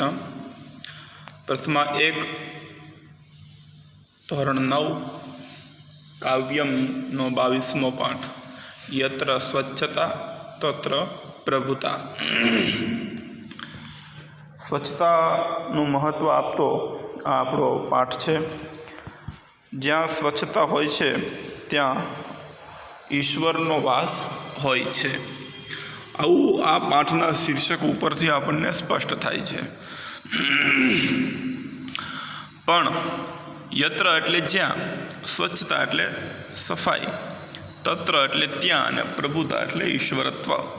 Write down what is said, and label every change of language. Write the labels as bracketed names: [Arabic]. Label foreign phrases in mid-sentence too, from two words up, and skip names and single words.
[Gujarati] પ્રથમા એક ધોરણ 9 કાવ્યમ નો 22મો પાઠ। [Sanskrit] यत्र स्वच्छता तत्र प्रभुता। [Gujarati] स्वच्छताનું મહત્ત્વ આપતો આ આપણો પાઠ છે। જ્યાં સ્વચ્છતા હોય છે ત્યાં ઈશ્વરનો વાસ હોય છે, આવું આ પાઠના શીર્ષક ઉપરથી આપણને સ્પષ્ટ થાય છે। પણ યત્ર એટલે જ્યાં, સ્વચ્છતા એટલે સફાઈ, તત્ર એટલે ત્યાં, અને પ્રભુતા એટલે ઈશ્વરત્વ।